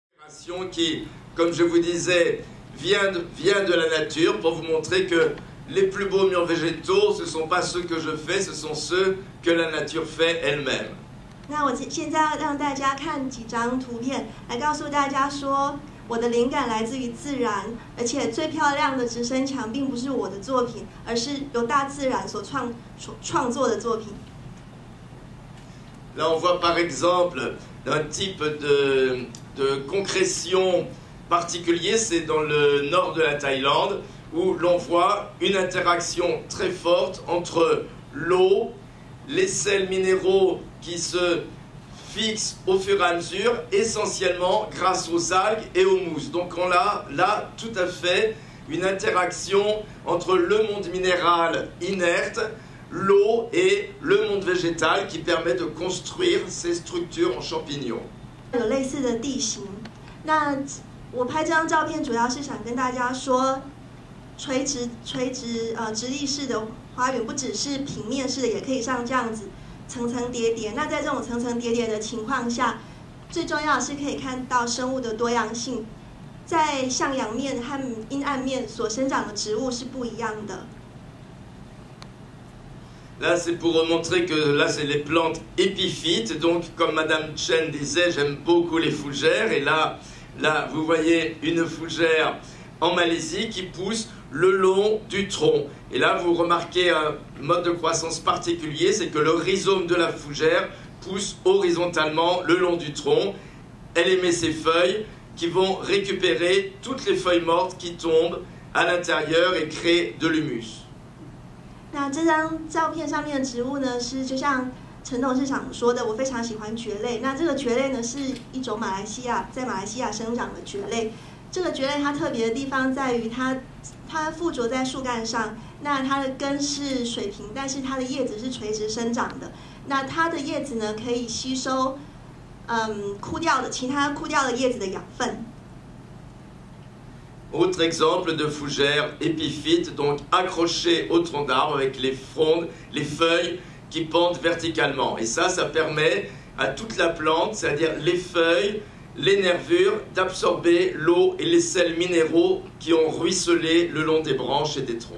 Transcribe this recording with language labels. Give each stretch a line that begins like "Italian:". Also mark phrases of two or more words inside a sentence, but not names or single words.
French: Qui, comme je vous disais, vient de la nature pour vous montrer que les plus beaux murs végétaux, ce ne sont pas ceux que je fais, ce sont ceux que la nature fait elle-même.
Chinese: 那我现在要让大家看几张图片，来告诉大家说，我的灵感来自于自然，而且最漂亮的直升墙并不是我的作品，而是由大自然所创作的作品。
French: Là, on voit par exemple un type de concrétion particulier, c'est dans le nord de la Thaïlande, où l'on voit une interaction très forte entre l'eau, les sels minéraux qui se fixent au fur et à mesure, essentiellement grâce aux algues et aux mousses. Donc on a là tout à fait une interaction entre le monde minéral inerte, l'eau et le monde végétal qui permet de construire ces structures en champignons.
Chinese: 有类似的地形，那我拍这张照片主要是想跟大家说，直立式的花园不只是平面式的，也可以像这样子层层叠叠。那在这种层层叠叠的情况下，最重要的是可以看到生物的多样性，在向阳面和阴暗面所生长的植物是不一样的。
French: Là, c'est pour montrer que là, c'est les plantes épiphytes. Donc, comme Madame Chen disait, j'aime beaucoup les fougères. Et là, vous voyez une fougère en Malaisie qui pousse le long du tronc. Et là, vous remarquez un mode de croissance particulier, c'est que le rhizome de la fougère pousse horizontalement le long du tronc. Elle émet ses feuilles qui vont récupérer toutes les feuilles mortes qui tombent à l'intérieur et créer de l'humus.
Chinese: 那这张照片上面的植物呢，是就像陈董事长说的，我非常喜欢蕨类。那这个蕨类呢，是一种在马来西亚生长的蕨类。这个蕨类它特别的地方在于它附着在树干上，那它的根是水平，但是它的叶子是垂直生长的。那它的叶子呢，可以吸收其他枯掉的叶子的养分。
French: Autre exemple de fougère épiphyte, donc accrochée au tronc d'arbre avec les frondes, les feuilles qui pendent verticalement. Et ça permet à toute la plante, c'est-à-dire les feuilles, les nervures, d'absorber l'eau et les sels minéraux qui ont ruisselé le long des branches et des troncs.